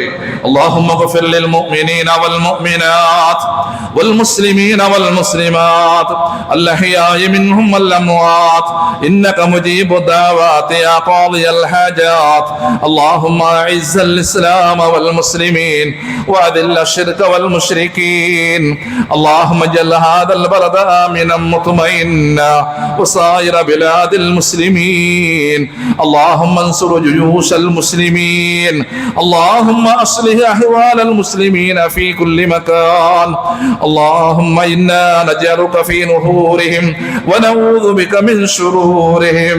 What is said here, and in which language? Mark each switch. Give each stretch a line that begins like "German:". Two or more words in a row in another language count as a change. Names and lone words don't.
Arabic: اللهم اغفر للمؤمنين والمؤمنات والمسلمين والمسلمات الأحياء منهم والأموات إنك مجيب الدعوات يا قاضي الحاجات. اللهم أعز الإسلام والمسلمين وأذل الشرك والمشركين. അല്ലാഹുമ്മ هذا البلد آمنا مطمئنا وسائر بلاد المسلمين. اللهم انصر جيوش المسلمين. اللهم أصلح أحوال المسلمين في كل مكان. اللهم إنا نجعلك في نحورهم ونعوذ بك من شرورهم.